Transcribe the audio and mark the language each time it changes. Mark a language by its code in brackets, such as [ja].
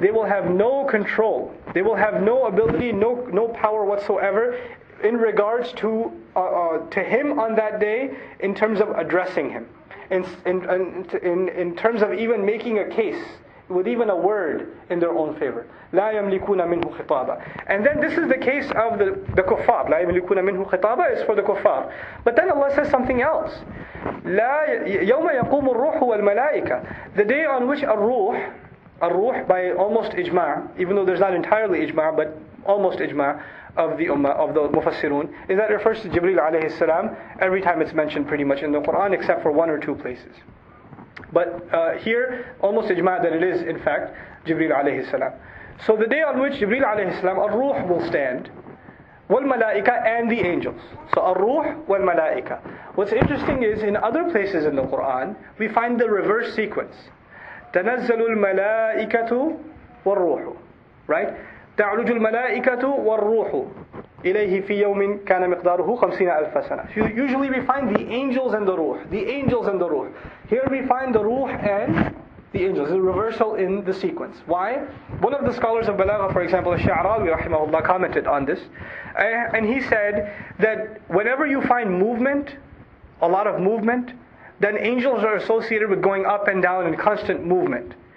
[en] They will have no control, they will have no ability, no power whatsoever in regards to Him on that day, in terms of addressing Him, in terms of even making a case with even a word in their own favor. [ar] لا يملكون منه خطابا. [en] And then this is the case of the kuffar. [ar] لا يملكون منه خطابا [en] is for the kuffar. But then Allah says something else. [ar] يوم يقوم الروح والملائكة. [en] The day on which الروح by almost ijma', even though there's not entirely ijma', but almost ijma' of the ummah, of the mufassirun, is that it refers to Jibreel alayhi salam every time it's mentioned pretty much in the Quran, except for one or two places. But here, almost ijma' that it is in fact Jibreel alayhi salam. So the day on which Jibreel alayhi salam, ar-ruh will stand, wal malaika, and the angels. So ar-ruh wal malaika. What's interesting is in other places in the Quran, we find the reverse sequence. [ar] تنزل الملائكة والروح. [en] Right? [ar] تعرج الملائكة والروح إليه في يوم كان مقداره 50,000 سنة. [en] Usually we find the angels and the ruh. The angels and the ruh. Here we find the ruh and the angels. There's a reversal in the sequence. Why? One of the scholars of Balagha, for example, Al-Sha'rawi rahimahullah, commented on this. And he said that whenever you find movement, a lot of movement, then angels are associated with going up and down in constant movement.